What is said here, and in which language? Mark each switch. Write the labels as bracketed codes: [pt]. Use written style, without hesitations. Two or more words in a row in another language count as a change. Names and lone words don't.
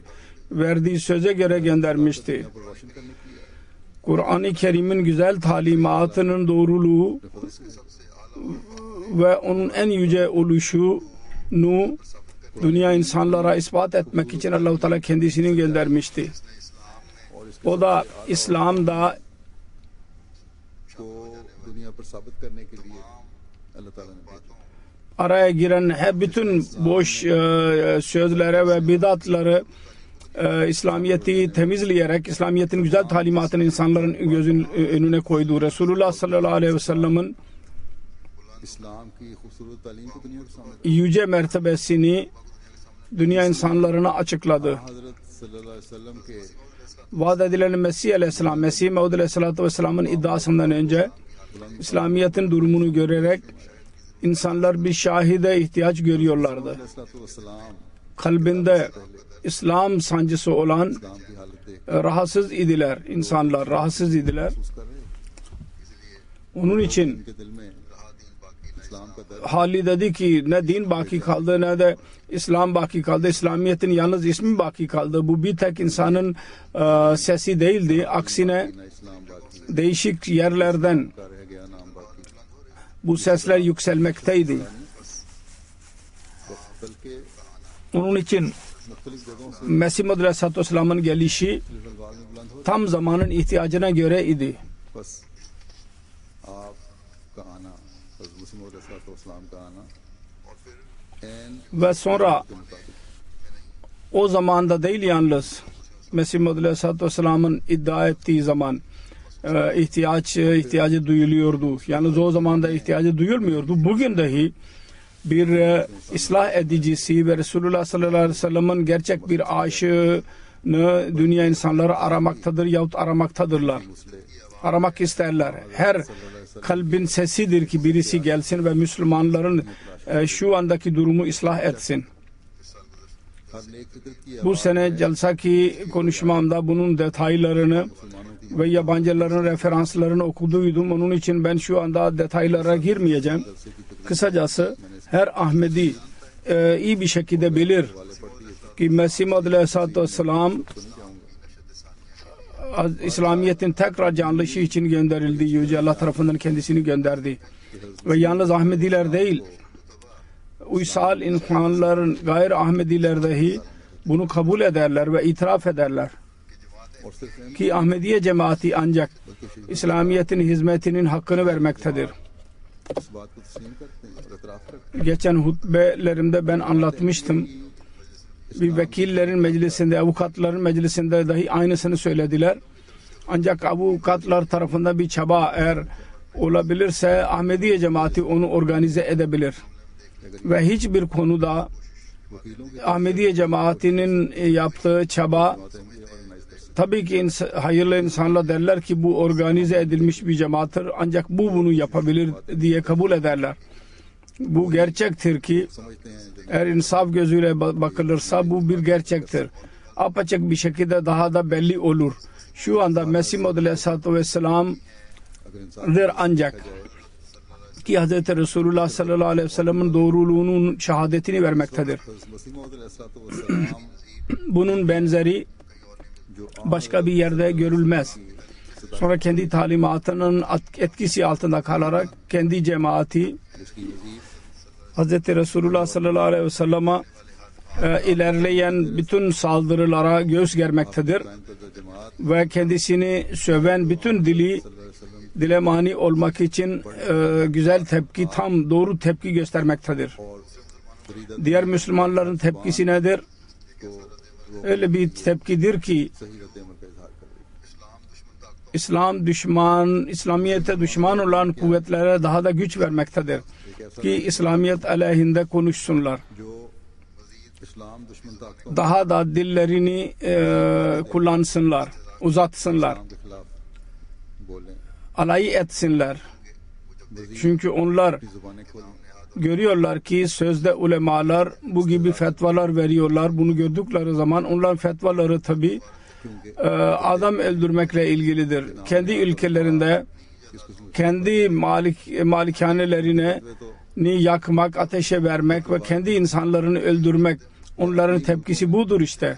[tr] Verdiği söze göre göndermişti. Kur'an-ı Kerim'in güzel talimatının doğruluğu ve onun en yüce oluşunu dünya insanlara ispat etmek için Allah-u Teala kendisini göndermişti. O da İslam'da [ur] دنیا پر ثابت کرنے کے لیے اللہ تعالیٰ نے بھیجا. [tr] araya giren her bütün boş sözlere ve bidatları İslamiyet'i temizleyerek İslamiyet'in güzel talimatını insanların gözün önüne koydu. Resulullah [ar] صلى الله عليه وسلم [ur] اسلام کی خوبصورت تعلیم کو دنیا کے سامنے [tr] yüce mertebesini dünya insanlarına açıkladı. [ur] حضرت [ar] صلى الله عليه وسلم [ur] کے [tr] Vaat edilen Mesih aleyhisselam, Mesih Maud [ar] عليه الصلاة والسلام [tr] iddiasından önce İslamiyet'in durumunu görerek insanlar bir şahide ihtiyaç görüyorlardı. [ur] علیہ السلام [tr] Kalbinde İslam sancısı olan [ur] اسلام کی حالت دیکھ [tr] rahatsız idiler. İnsanlar rahatsız idiler. [ur] محسوس کر رہے ہیں. [tr] Onun için [ur] ان کے دل میں اسلام کا درد [tr] hali dedi ki ne din baki kaldı ne de İslam baki kaldı. İslamiyet'in yalnız ismi baki kaldı. Bu bir tek insanın sesi değildi. Aksine [ur] نہ اسلام باقی [tr] değişik yerlerden [ur] کا رہ گیا نام باقی [tr] bu sesler yükselmekteydi. [ur] بلکہ [tr] Onun için [ur] مختلف جگہوں سے [tr] Mesih Maud [ar] عليه الصلاة والسلام [tr] gelişi [ur] الفاظ میں بلند ہو [tr] tam zamanın ihtiyacına göre idi. [ur] بس آپ کا آنا حضرت مسیح موعود علیہ السلام کا آنا عین [tr] Ve sonra [ur] کے مطابق [tr] o zamanda değil yalnız Mesih Maud [ar] عليه الصلاة والسلام [tr] iddia ettiği zaman ihtiyacı duyuluyordu. Yalnız o zaman da ihtiyacı duyulmuyordu. Bugün dahi bir ıslah edicisi ve Resulullah [ar] صلى الله عليه وسلم [tr] gerçek bir aşığını dünya insanları aramaktadır yahut aramaktadırlar. Aramak isterler. Her kalbin sesidir ki birisi gelsin ve Müslümanların şu andaki durumu ıslah etsin. [ur] ہر نیک فکر کی [tr] Bu sene celsaki konuşmamda bunun detaylarını [ur] مسلمانوں کی [tr] ve yabancıların referanslarını okuduydum. Onun için ben şu anda detaylara girmeyeceğim. Kısacası her Ahmedi iyi bir şekilde bilir ki Mesih Maud [ar] عليه الصلاة والسلام [tr] İslamiyet'in tekrar canlışı için gönderildi. Yüce Allah tarafından kendisini gönderdi. Ve yalnız Ahmediler değil, uysal insanların gayr Ahmediler dahi bunu kabul ederler ve itiraf ederler. [ur] اور صرف [tr] Ki Ahmediye cemaati ancak İslamiyet'in hizmetinin hakkını vermektedir. [ur] اس بات کو تسلیم کرتے ہیں اور اعتراف کرتے [tr] Geçen hutbelerimde ben anlatmıştım. Bir vekillerin meclisinde, avukatların meclisinde dahi aynısını söylediler. Ancak avukatlar tarafından bir çaba eğer olabilirse Ahmediye cemaati onu organize edebilir. Ve hiçbir konuda [ur] ہیں وکیلوں کے [tr] Ahmediye cemaatinin yaptığı çaba [ur] آرگنائز کر سکتے [tr] tabii ki hayırlı insanlar derler ki bu organize edilmiş bir cemaattir ancak bu bunu yapabilir diye kabul ederler. Bu gerçektir ki [ur] سمجھتے ہیں جو [tr] eğer insaf gözüyle bakılırsa bu bir gerçektir. Apaçık bir şekilde daha da belli olur. Şu anda Mesih Maud [ar] عليه الصلاة والسلام [ur] اگر انسان [tr] ancak ki Hz. Resulullah [ar] صلى الله عليه وسلم [tr] doğruluğunun şehadetini vermektedir. [ur] مسیح موعود علیہ السلام [tr] Bunun benzeri [ur] جو [tr] başka bir yerde görülmez. Sonra kendi talimatının etkisi altında kalarak kendi cemaati [ur] جس کی وزیر [tr] Hz. Resulullah [ar] صلى الله عليه وسلم [tr] ilerleyen bütün saldırılara göğüs germektedir [ur] قائم کردہ جماعت [tr] ve kendisini söven bütün dile mani olmak için güzel tepki, tam doğru tepki göstermektedir. [ur] اور فریدہ [tr] Diğer Müslümanların tepkisi nedir? [ur] کو [tr] Öyle bir tepkidir ki [ur] صحیح ردّ عمل کا اظہار کر رہی ہے. [tr] İslam düşman, İslamiyet'e düşman olan kuvvetlere daha da güç vermektedir. Ki İslamiyet aleyhinde konuşsunlar. [ur] جو اسلام دشمن طاقتوں [tr] Daha da dillerini kullansınlar, uzatsınlar, [ur] اسلام کے خلاف بولیں [tr] alay etsinler. Çünkü onlar [ur] اپنی زبانیں کھولیں [tr] görüyorlar ki sözde ulemalar bu gibi fetvalar veriyorlar. Bunu gördükleri zaman onların fetvaları tabi [ur] کیونکہ [tr] adam öldürmekle ilgilidir. Kendi ülkelerinde kendi malikanelerine ni yakmak, ateşe vermek ve kendi insanlarını öldürmek, onların tepkisi budur işte.